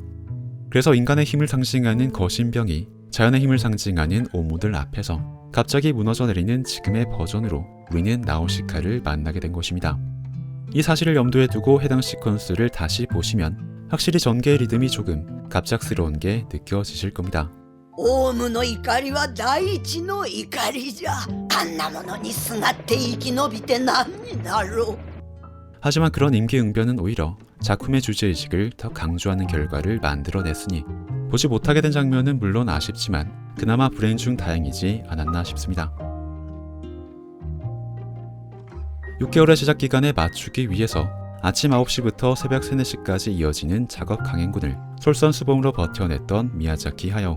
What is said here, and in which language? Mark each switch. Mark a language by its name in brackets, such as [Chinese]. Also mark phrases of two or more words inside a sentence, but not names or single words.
[Korean] 그래서 인간의 힘을 상징하는 거신병이 자연의 힘을 상징하는 오무들 앞에서 갑자기 무너져 내리는 지금의 버전으로 우리는 나우시카를 만나게 된 것입니다. 이 사실을 염두에 두고 해당 시퀀스를 다시 보시면 확실히 전개의 리듬이 조금 갑작스러운 게 느껴지실 겁니다. [Japanese] オウムの怒りは大地の怒りじゃ。あんなものにすがって生き延びて何になろう。 [Korean] 하지만 그런 임기응변은 오히려 작품의 주제의식을 더 강조하는 결과를 만들어냈으니 보지 못하게 된 장면은 물론 아쉽지만 그나마 불행 중 다행이지 않았나 싶습니다. 6개월의 제작 기간에 맞추기 위해서 아침 9시부터 새벽 3, 4시까지 이어지는 작업 강행군을 솔선수범으로 버텨냈던 미야자키 하야오.